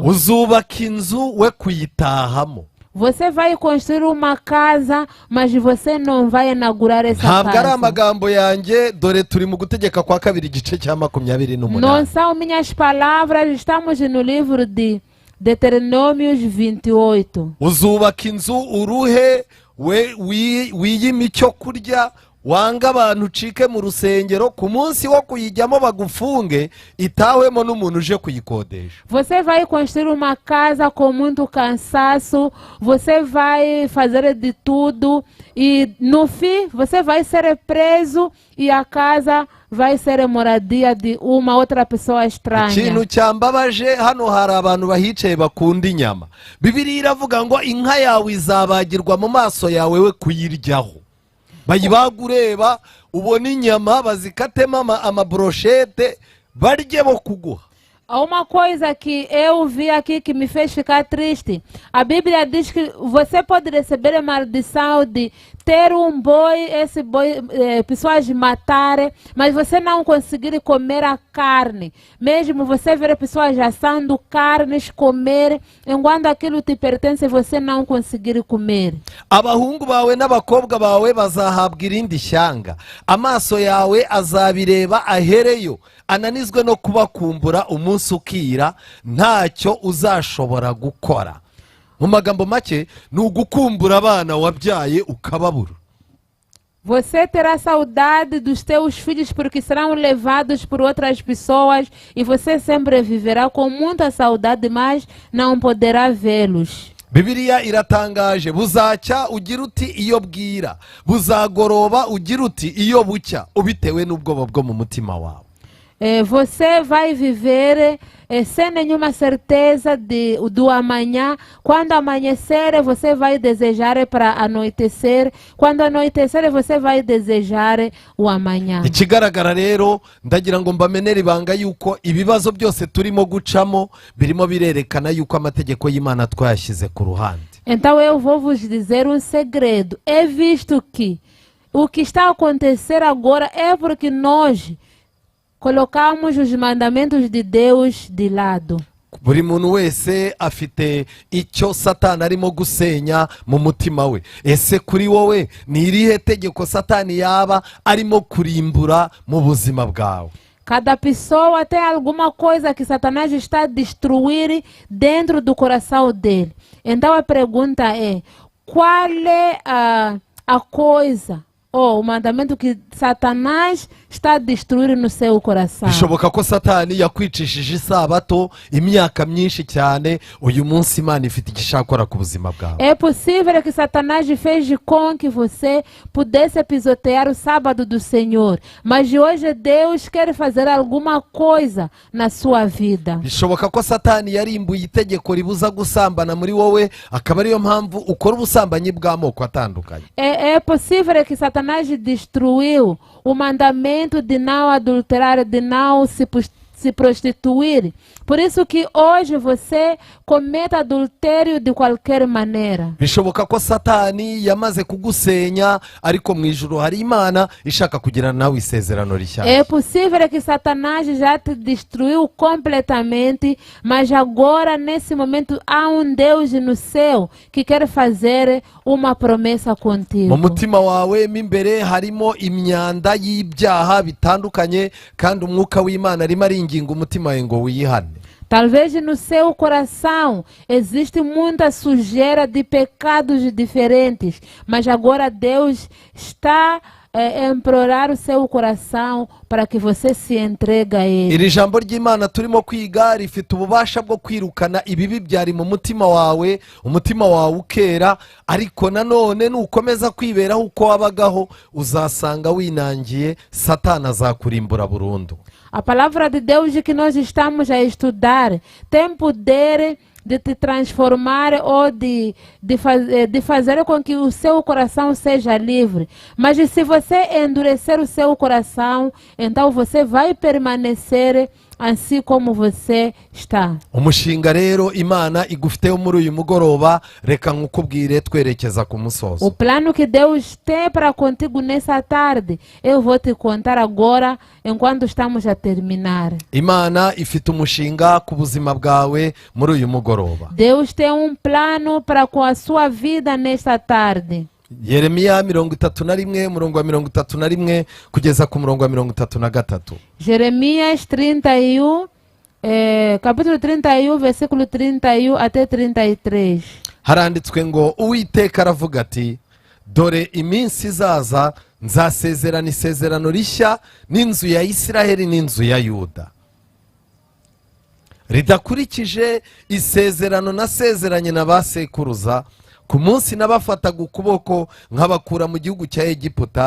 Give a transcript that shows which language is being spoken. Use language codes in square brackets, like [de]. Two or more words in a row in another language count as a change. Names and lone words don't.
[rw] Uzubaka inzu we kuyitahamo. [pt] Você vai construir uma casa, mas você não vai inaugurar essa [rw] Ntabwo ari [pt] casa. [rw] amagambo yanjye, dore turi mu Gutegeka kwa 2:28. [pt] Não são minhas palavras, estamos no livro de Deuteronômios 28. [rw] Uzubaka inzu uruhe wiyime icyo kurya wanga abantu ucike mu rusengero ku munsi wo kuyijyamo bagufunge itahwemo n'umuntu uje kuyikodesha. [pt] Você vai construir uma casa com muito cansaço, você vai fazer de tudo e no fim você vai ser preso e a casa vai ser moradia de uma outra pessoa estranha. [rw] Ikintu cyambabaje hano hari abantu bahicaye bakunda inyama. Bibiliya iravuga ngo inka yawe izabagirwa mu maso yawe we kuyiryaho. Bayibagureba ubona inyama bazikatemo amabrochete barye bo kuguha. [pt] Há uma coisa que eu vi aqui que me fez ficar triste. A Bíblia diz que você pode receber a maldição de ter um boi, esse boi, pessoas matarem, mas você não conseguir comer a carne. Mesmo você ver pessoas assando carnes, comer, enquanto aquilo te pertence, você não conseguir comer. [rw] Abahungu bawe n'abakobwa bawe bazahabwa irindi shyanga. Amaso yawe azabireba ahereyo. Ananizwe no kubakumbura umunsi ukira ntacyo uzashobora gukora. Mu magambo make ni ugukumbura abana wabyaye ukababura. [pt] Você terá saudade dos teus filhos porque serão levados por outras pessoas e você sempre viverá com muita saudade, mas não poderá vê-los. [rw] Bibiliya iratangaje, buzacya ugira uti iyo bwira, buzagoroba ugira uti iyo bucya, ubitewe n'ubwoba bwo mu mutima wawe. [pt] Você vai viver sem nenhuma certeza do amanhã. Quando amanhecer, você vai desejar para anoitecer. Quando anoitecer, você vai desejar o amanhã. [rw] Ikigaragara rero ndagira ngo mbamenere ibanga yuko ibibazo byose turimo gucamo birimo birerekana yuko amategeko y'Imana twayashyize ku ruhande. [pt] Então eu vou vos dizer um segredo. É visto que o que está a acontecer agora é porque nós colocamos os mandamentos de Deus de lado. [rw] Buri muntu wese afite icyo Satani arimo gusenya mu mutima we. Ese kuri wowe ni irihe tegeko Satani yaba arimo kurimbura mu buzima bwawe? [pt] Cada pessoa tem alguma coisa que Satanás está a destruir dentro do coração dele. Então a pergunta é: qual é a coisa o mandamento que Satanás está a destruir no seu coração? [rw] Bishoboka ko Satani yakwicishije isabato imyaka myinshi cyane, uyu munsi Imana ifite igishakora ku buzima bwawe. [pt] É possível que Satanás fez com que você pudesse pisotear o sábado do Senhor, mas hoje Deus quer fazer alguma coisa na sua vida. [rw] Bishoboka ko Satani yarimbuye itegeko ribuza gusambana muri wowe, akaba ariyo mpamvu ukora ubusambanyi bw'amoko atandukanye. [pt] É possível que Satanás destruiu o mandamento de não adulterar, de não se prostituir. Por isso que hoje você comete adultério de qualquer maneira. [rw] Bishoboka ko Satani yamaze kugusenya, ariko mu ijuru hari Imana ishaka kugira nawe isezerano rishyashya. [pt] É possível que Satanás já te destruiu completamente, mas agora nesse momento há um Deus no céu que quer fazer uma promessa contigo. [rw] Mu mutima wawe mimbere harimo imyanda y'ibyaha bitandukanye, kandi umwuka w'Imana arimo aringinga umutima wawe ngo wiyihane. [pt] Talvez no seu coração existe muita sujeira de pecados diferentes, mas agora Deus está a implorar o seu coração para que você se entregue a Ele. [rw] Iri jambo ry'Imana turimo kwiga rifite ububasha bwo kwirukana ibibi byari mu mutima wawe, umutima wawe ukera, ariko nanone nukomeza kwiberaho uko wabagaho uzasanga winangiye, Satani azakurimbura burundu. [pt] A palavra de Deus que nós estamos a estudar tem poder de te transformar ou de fazer com que o seu coração seja livre. Mas se você endurecer o seu coração, então você vai permanecer assim como você está. [rw] Umushinga rero Imana igufiteho muri uyu mugoroba, reka nkukubwire twerekeza ku musozo. [pt] O plano que Deus tem para contigo nessa tarde, eu vou te contar agora enquanto estamos a terminar. [rw] Imana ifite umushinga ku buzima bwawe muri uyu mugoroba. [pt] Deus tem um plano para com a sua vida nesta tarde. [rw] Yeremiya 31 murongo wa 31 kugeza ku murongo wa 33. [pt] Jeremias 31, capítulo 31, versículo 31 até 33. [rw] Haranditswe ngo Uwiteka aravuga ati, dore iminsi izaza nzasezerana isezerano rishya n'inzu ya Isiraheli n'inzu ya Yuda, ridakurikije isezerano nasezeranye na ba sekuruza ku munsi nabafataga ukuboko nkabakura mu gihugu cya Egiputa.